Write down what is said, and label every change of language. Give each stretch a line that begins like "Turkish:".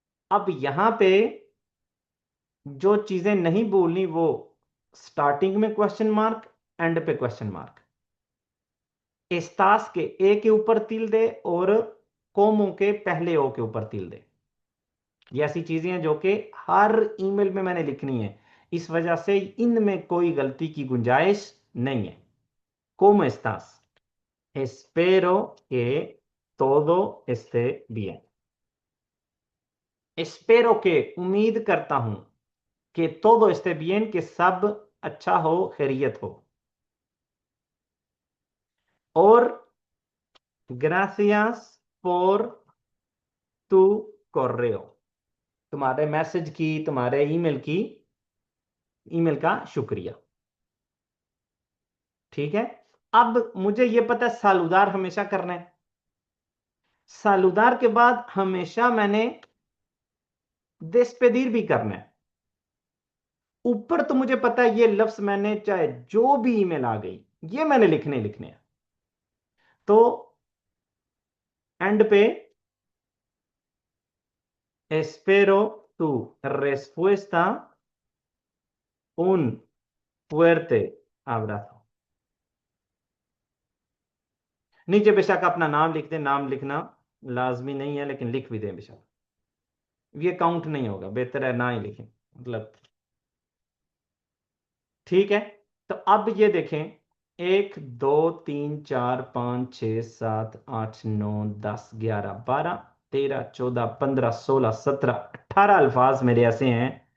Hindi: अब यहां पे जो चीजें नहीं बोलनी वो स्टार्टिंग में क्वेश्चन मार्क, एंड पे क्वेश्चन मार्क, एस्तास के ए के ऊपर तिल दे और कोमो के पहले ओ के ऊपर तिल दे। ये ऐसी चीजें हैं जो कि हर ईमेल में मैंने लिखनी है, इस वजह से इनमें कोई गलती की गुंजाइश नहीं है।
Spanish: ¿Cómo estás? Espero que todo esté bien. Espero que,
Hindi: उम्मीद करता हूं कि
Spanish: todo esté bien,
Hindi: कि सब अच्छा हो, खैरियत हो। और
Spanish: gracias por tu correo,
Hindi: तुम्हारे मैसेज की, तुम्हारे ईमेल का शुक्रिया। ठीक है, अब मुझे यह पता है सालूदार हमेशा करना है। सालूदार के बाद हमेशा मैंने देस्पेदीर भी करना है। ऊपर तो मुझे पता है ये लफ्ज मैंने चाहे जो भी ईमेल आ गई ये मैंने लिखने हैं। तो एंड पे
Spanish: espero tu respuesta, un fuerte abrazo।
Hindi: नीचे बेशक अपना नाम लिख दें, नाम लिखना लाजमी नहीं है लेकिन लिख भी दें बेशक, ये काउंट नहीं होगा, बेहतर है ना ही लिखें, मतलब। ठीक है, तो अब ये देखें, 1 2 3 4 5 6 7 8 9 10 11 12 13 14 15 16 17 18 मेरे ऐसे हैं।